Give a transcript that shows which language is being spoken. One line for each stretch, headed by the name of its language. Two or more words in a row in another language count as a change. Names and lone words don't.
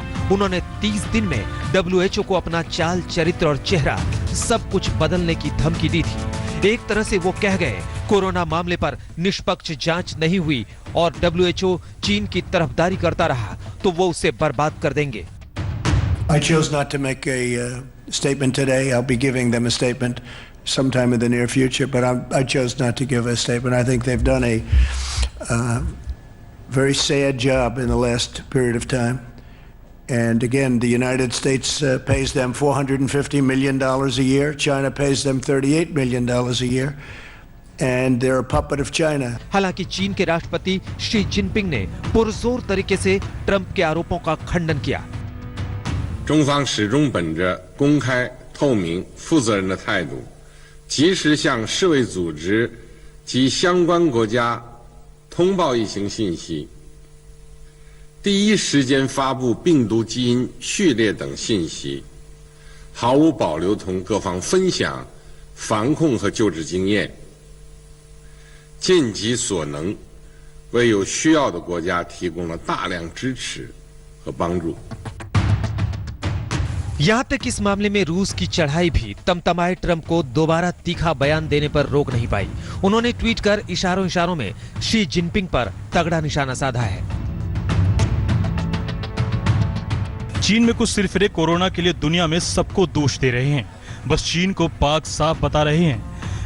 Hindi: उन्होंने 30 दिन में WHO को अपना चाल चरित्र और चेहरा सब कुछ बदलने की धमकी दी थी। एक तरह से वो कह गए, कोरोना मामले पर निष्पक्ष जांच नहीं हुई और WHO चीन की तरफदारी करता रहा तो वो उसे बर्बाद कर देंगे।
English: I chose not to make a statement today. I'll be giving them a statement sometime in the near future, but I chose not to give a statement. I think they've done a very sad job in the last period of time. And again, the United States pays them $450 million a year. China pays them $38 million a year. And they're a puppet of China.
Hindi: हालांकि चीन के राष्ट्रपति शी जिनपिंग ने पुरजोर तरीके से ट्रंप के आरोपों का खंडन किया।
Chinese: 中方始终本着公开、透明、负责任的态度， 及时向世卫组织及相关国家通报疫情信息，第一时间发布病毒基因序列等信息，毫无保留同各方分享防控和救治经验，尽己所能，为有需要的国家提供了大量支持和帮助。
Hindi: यहां तक इस मामले में रूस की चढ़ाई भी तमतमाए ट्रंप को दोबारा तीखा बयान देने पर रोक नहीं पाई। उन्होंने ट्वीट कर इशारों में शी जिनपिंग पर तगड़ा निशाना साधा है। चीन में कुछ सिरफिरे कोरोना के लिए दुनिया में सबको दोष दे रहे हैं, बस चीन को पाक साफ बता रहे हैं।